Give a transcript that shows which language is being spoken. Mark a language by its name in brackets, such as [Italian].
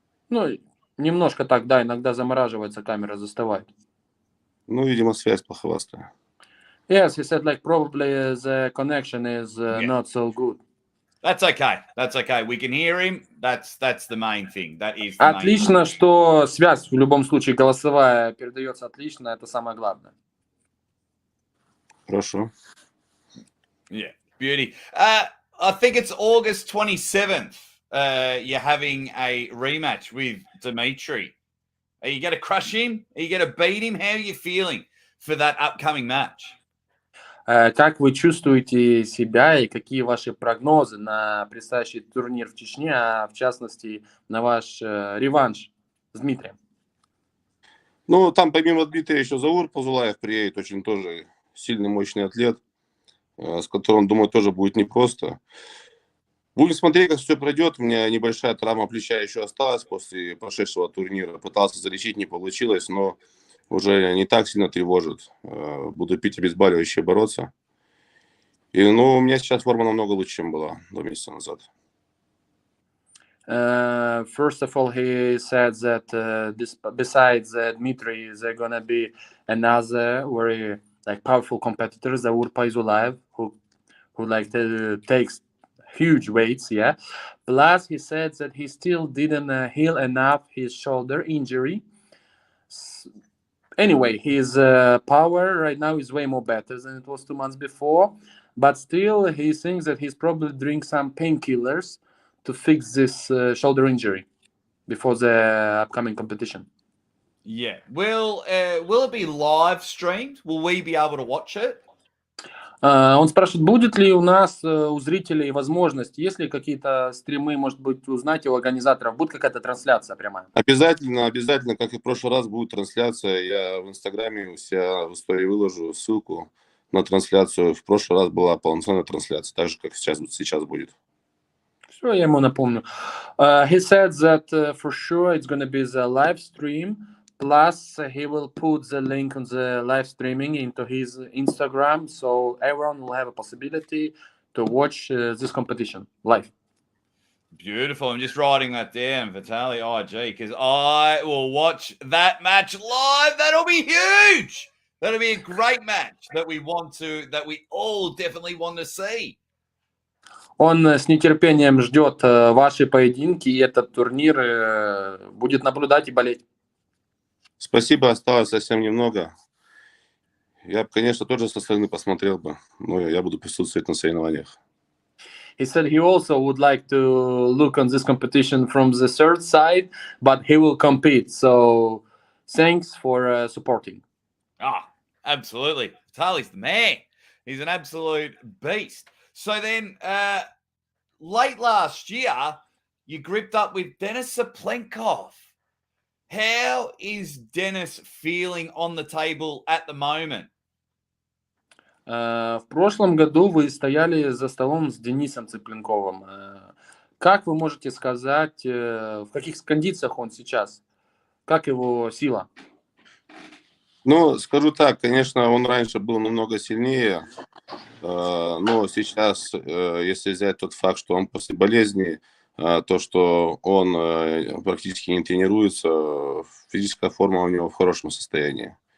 [Russian] Ну, немножко так, да, иногда замораживается камера, застывает. Ну, видимо, связь плоховастая. [English] Yes, he said like probably the connection is not so good. That's okay. That's okay. We can hear him. That's the main thing. That is the [Russian] Отлично, [English] main thing. [Russian] что связь в любом случае голосовая передается отлично, это самое главное. Хорошо. [English] Yeah, beauty. I think it's August 27th. You're having a rematch with Dmitry. Are you going to crush him? Are you going to beat him? How are you feeling for that upcoming match? [Russian] Как вы чувствуете себя и какие ваши прогнозы на предстоящий турнир в Чечне, а в частности на ваш реванш с Дмитрием? Ну, там помимо Дмитрия еще Заур Пазулаев приедет, очень тоже сильный, мощный атлет, с которым, думаю, тоже будет непросто. Будем смотреть, как все пройдет. У меня небольшая травма плеча еще осталась после прошедшего турнира. Пытался залечить, не получилось, но уже не так сильно тревожит. Буду пить обезболивающее, бороться. И, у меня сейчас форма намного лучше, чем была 2 месяца назад. [English] First of all, he said that besides Dmitry, there gonna be another very powerful competitor, Zaur Paizulaev, who takes huge weights, yeah. Plus, he said that he still didn't heal enough his shoulder injury. Anyway, his power right now is way more better than it was 2 months before, but still he thinks that he's probably doing some painkillers to fix this shoulder injury before the upcoming competition. Yeah. Will it be live streamed? Will we be able to watch it? [Russian] Он спрашивает, будет ли у нас, у зрителей, возможность, есть ли какие-то стримы, может быть, узнать у организаторов, будет какая-то трансляция прямая? Обязательно, как и в прошлый раз, будет трансляция. Я в Инстаграме у себя в истории выложу ссылку на трансляцию. В прошлый раз была полноценная трансляция, так же, как сейчас будет. Все, я ему напомню. [English] He said that for sure it's going to be the live stream. Plus, he will put the link on the live streaming into his Instagram, so everyone will have a possibility to watch this competition live. Beautiful. I'm just writing that down, Vitaly IG, because I will watch that match live. That'll be huge. That'll be a great match that we all definitely want to see. [Russian] Он с нетерпением ждет ваши поединки, и этот турнир будет наблюдать и болеть. Спасибо, осталось совсем немного. Я, конечно, тоже со стороны посмотрел бы, но я буду присутствовать на соревнованиях. [English] He said he also would like to look on this competition from the third side, but he will compete. So thanks for supporting. Absolutely. Vitaly's the man. He's an absolute beast. So then, late last year, you gripped up with Denis Cyplenkov. How is Denis feeling on the table at the moment? [Russian] В прошлом году вы стояли за столом с Денисом Цыпленковым. Как вы можете сказать, в каких кондициях он сейчас? Как его сила? Ну, скажу так, конечно, он раньше был намного сильнее, но сейчас, если взять тот факт, что он после болезни, то, что он практически не тренируется, физическая форма у него в хорошем состоянии.